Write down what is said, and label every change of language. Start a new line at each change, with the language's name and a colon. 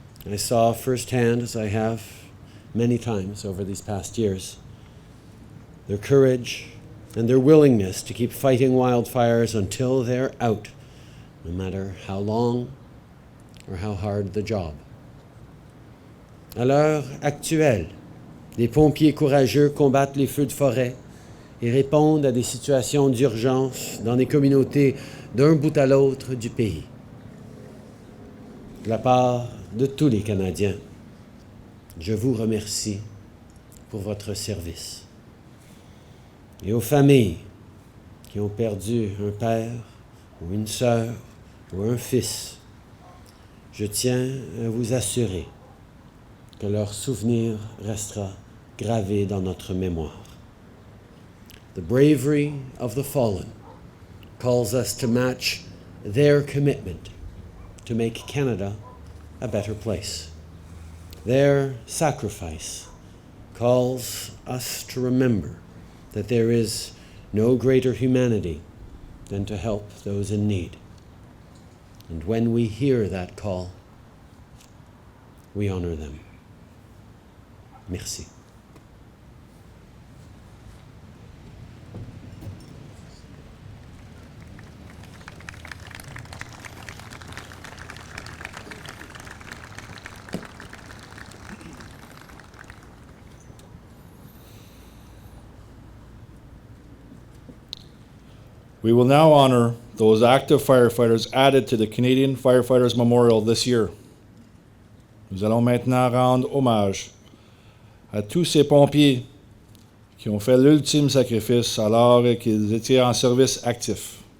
English: I saw firsthand, as I have many times over these past years, their courage and their willingness to keep fighting wildfires until they're out, no matter how long or how hard the job.
French: À l'heure actuelle, les pompiers courageux combattent les feux de forêt et répondent à des situations d'urgence dans des communautés d'un bout à l'autre du pays. De la part de tous les Canadiens, je vous remercie pour votre service. Et aux familles qui ont perdu un père ou une sœur ou un fils, je tiens à vous assurer que leur souvenir restera gravé dans notre mémoire.
English: The bravery of the fallen calls us to match their commitment to make Canada a better place. Their sacrifice calls us to remember that there is no greater humanity than to help those in need. And when we hear that call, we honor them.
French: Merci.
English: We will now honor those active firefighters added to the Canadian Firefighters Memorial this year.
French: Nous allons maintenant rendre hommage à tous ces pompiers qui ont fait l'ultime sacrifice alors qu'ils étaient en service actif.